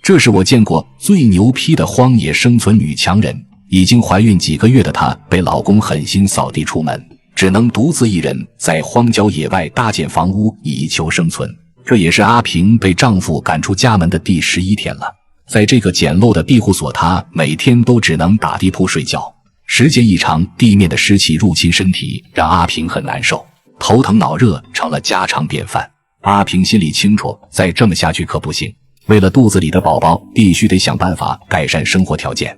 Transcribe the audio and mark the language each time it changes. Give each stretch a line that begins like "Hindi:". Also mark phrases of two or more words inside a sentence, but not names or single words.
Chinese: 這是我見過最牛批的荒野生存女強人。已經懷孕幾個月的她被老公狠心扫地出门，只能獨自一人在荒郊野外搭建房屋以求生存。這也是阿平被丈夫趕出家門的第11天了。在這個簡陋的庇護所，她每天都只能打地鋪睡覺，時間一長，地面的濕氣入侵身體，讓阿平很難受，頭疼腦熱成了家常便飯。阿平心裡清楚，再這麼下去可不行，為了肚子裡的寶宝，必須得想办法改善生活条件。